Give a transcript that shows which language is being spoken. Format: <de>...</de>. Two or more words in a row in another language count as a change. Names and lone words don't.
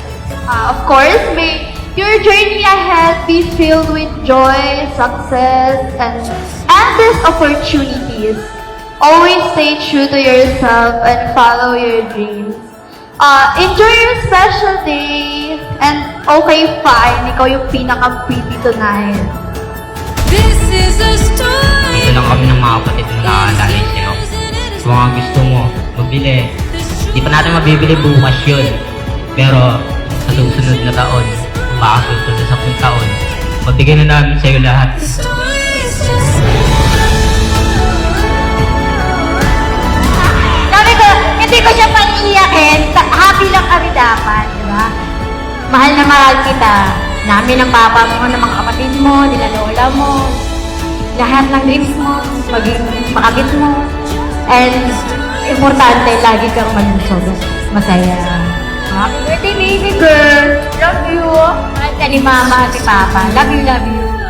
<en>Of course, may your journey ahead be filled with joy, success, and endless opportunities. Always stay true to yourself and follow your dreams. Enjoy your special day, and okay fine,</en> <tl>ikaw yung pinaka-pretty tonight.</tl> <en>This is a story.</en> <tl>Ito lang kami ng mga kapatid mo na aalala sa'yo. Kung mga gusto mo, mabili. Hindi pa natin mabibili bukas yun. Pero sa susunod na taon, kung makasusunod sa 10 taon, mabigyan na namin sa'yo lahat.</tl> <en>The story's just begun.</en> <tl>Sabi ko, hindi ko siya paniiyakin. Happy lang kami dapat, di ba? Mahal na mahal kita. Namin ang papa mo, ng mga kapatid mo, nila lola mo. Lahat ng dreams mo, maging makabit mo. And importante, lagi kang malusog. Masaya.</tl> <en>Happy birthday, baby girl! Love you!</en> <tl>Mahal ka ni mama at ni papa.</tl> <en>Love you, love you.</en>